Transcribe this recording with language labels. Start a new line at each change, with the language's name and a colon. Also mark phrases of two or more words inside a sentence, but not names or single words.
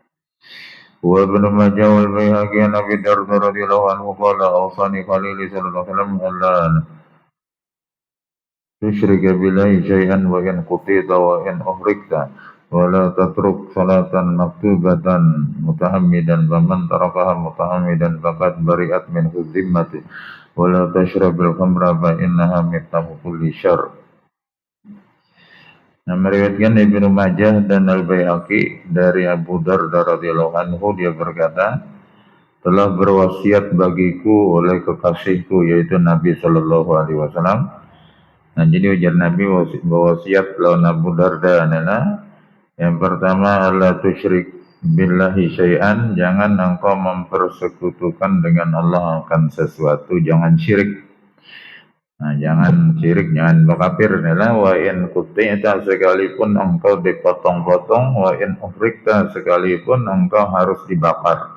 Arabic: وابن ماجه والبيهقي عن ابي الدرداء رضي الله عنه قال اوصاني خليلي صلى الله عليه وسلم الا تشرك بالله شيئا وان قطيت وان احرقت ولا تترك صلاة مكتوبة متعمدا فمن تركها متعمدا فقد برئت منه الذمة ولا تشرب الخمر فإنها مفتاح كل شر.
Indonesian: Nah, meriwayatkan Ibnu Majah dan Al-Baihaqi dari Abu Darda
Arabic: رضي الله عنه,
Indonesian: dia berkata, telah berwasiat bagiku oleh kekasihku yaitu Nabi
Arabic: صلى الله عليه وسلم.
Indonesian: Nah, jadi ujar Nabi wasiat lawan Abu Darda adalah yang pertama
Arabic: لا تشرك بالله شيئا,
Indonesian: jangan engkau mempersekutukan dengan Allah akan sesuatu, jangan syirik. Nah, jangan syirik, jangan berkafir adalah
Arabic: وإن قطعت,
Indonesian: sekalipun engkau dipotong-potong,
Arabic: وإن أحرقت,
Indonesian: sekalipun engkau harus dibakar.